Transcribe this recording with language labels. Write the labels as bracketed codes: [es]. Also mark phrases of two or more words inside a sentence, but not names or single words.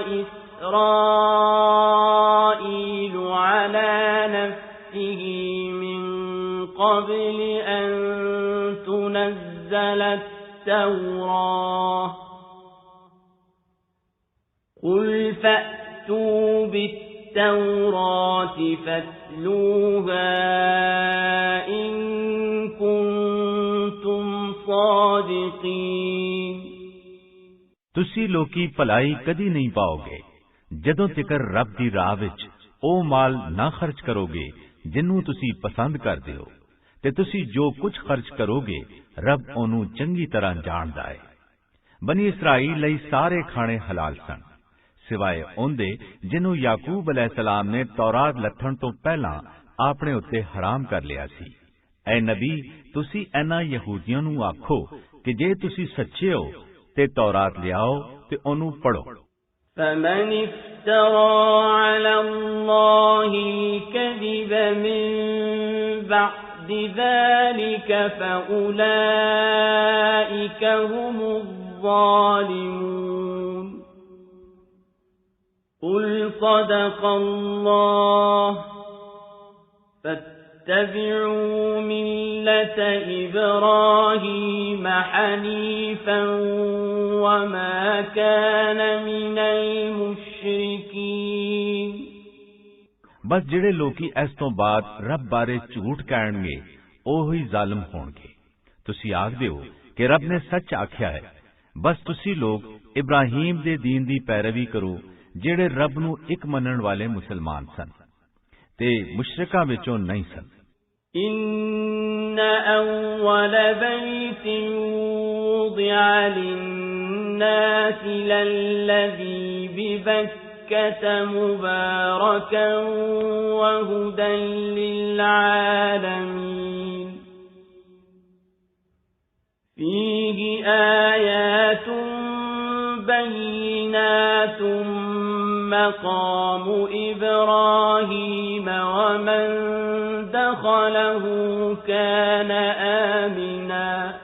[ar] إسرائيل على نفسه من قبل أن تنزل التوراة قل فأتوا بالتوراة فاتلوها إن كنتم صادقين [pa] ਤੁਸੀਂ ਲੋਕੀ ਭਲਾਈ ਕਦੀ ਨਹੀਂ ਪਾਓਗੇ ਜਦੋਂ ਤੱਕ ਰੱਬ ਦੀ ਰਾਹ ਵਿੱਚ ਉਹ ਮਾਲ ਨਾ ਖਰਚ ਕਰੋਗੇ ਜਿਹਨੂੰ ਤੁਸੀਂ ਪਸੰਦ ਕਰਦੇ ਹੋ ਤੇ ਤੁਸੀਂ ਜੋ ਕੁਝ ਖਰਚ ਕਰੋਗੇ ਰੱਬ ਉਹਨੂੰ ਚੰਗੀ ਤਰ੍ਹਾਂ ਜਾਣਦਾ ਹੈ ਬਨੀ ਇਸਰਾਈਲ ਲਈ ਸਾਰੇ ਖਾਣੇ ਹਲਾਲ ਸਨ ਸਿਵਾਏ ਉਹਦੇ ਜਿਹਨੂੰ ਯਾਕੂਬ ਅਲੈਹਿਸਲਾਮ ਨੇ ਤੌਰਾਤ ਲੱਥਣ ਤੋਂ ਪਹਿਲਾਂ ਆਪਣੇ ਉੱਤੇ ਹਰਾਮ ਕਰ ਲਿਆ ਸੀ ਐ ਨਬੀ ਤੁਸੀਂ ਇਹਨਾਂ ਯਹੂਦੀਆਂ ਨੂੰ ਆਖੋ ਕਿ ਜੇ ਤੁਸੀਂ ਸੱਚੇ ਹੋ ਤੇ ਤੌਰਾਤ ਲਿਆਓ ਤੇ ਉਹਨੂੰ ਪੜੋ [ar] فمن افترى على الله الكذب من بعد ذلك فأولئك هم الظالمون قل صدق الله فاتبعوا ملة إبراهيم حنيفا وما كان من المشركين [pa] ਬਸ ਜਿਹੜੇ ਲੋਕੀ ਇਸ ਤੋਂ ਬਾਅਦ ਰੱਬ ਬਾਰੇ ਝੂਠ ਕਹਿਣਗੇ ਉਹੀ ਜ਼ਾਲਮ ਹੋਣਗੇ ਤੁਸੀਂ ਆਖਦੇ ਹੋ ਕਿ ਰੱਬ ਨੇ ਸੱਚ ਆਖਿਆ ਹੈ ਬਸ ਤੁਸੀਂ ਲੋਕ ਇਬਰਾਹੀਮ ਦੇ ਦੀਨ ਦੀ ਪੈਰਵੀ ਕਰੋ ਜਿਹੜੇ ਰੱਬ ਨੂੰ ਇੱਕ ਮੰਨਣ ਵਾਲੇ ਮੁਸਲਮਾਨ ਸਨ ਤੇ ਮੁਸ਼ਰਿਕਾਂ ਵਿੱਚੋਂ ਨਹੀਂ ਸਨ [ar] إن أول بيت وضع للناس للذي ببكة مباركا وهدى للعالمين فيه آيات بينات مقام إبراهيم ومن دخله كان آمنا